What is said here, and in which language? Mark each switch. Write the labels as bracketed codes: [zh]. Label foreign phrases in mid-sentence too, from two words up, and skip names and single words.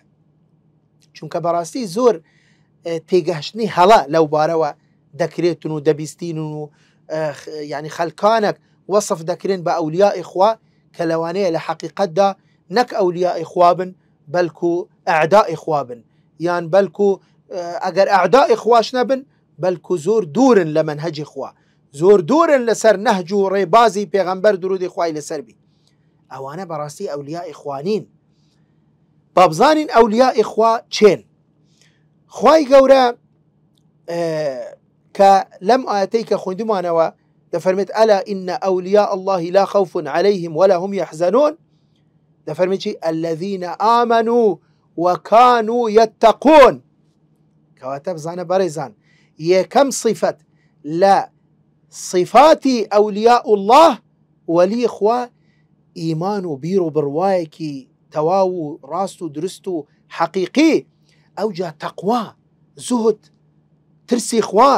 [ckb] چونکە بەڕاستی زۆر تێگەشتنی هەڵە لەو بارەوە دەکرێتن و دەبیستین و یعنی خەلکانێک وەصف دەکرێن بە ئەولیای خوا کە لەوانەیە لە حەقیقەتدا نەک ئەولیای خوا بن بەلکو ئەعدای خوا بن، یان بەلکو ئەگەر ئەعدای خواش نەبن بەلکو زۆر دوورن لە منهەجی خوا، زۆر دوورن لەسەر نەهج و ڕێبازی پێغەمبەر درودی خوای لەسەر بی. ئەوانە بەڕاستی ئەولیای خوانین. بابزانین ئەولیای خوا چێن؟ خوای گەورە کە لەم ئاەتەی کە خوێندمانەوە دەفەرمێت [ar] ئەلا ئینە ئەولیا الله لا خوف عليهم ولا هم يحزنون، [ckb] دەفەرمێت چی؟ [ar] الذين آمنوا وكانوا يتقون. [ckb] کەواتە بزانە بەڕێزان یەکەم صفەت لە صفاتی [ar] ئەولیا الله [ckb] وەلی خوا ئیمان و بیر و بڕوایەکی تەواو و ڕاست و درست و حەقیقی، ئەوجا تەقوا، زوهد، ترسی خوا.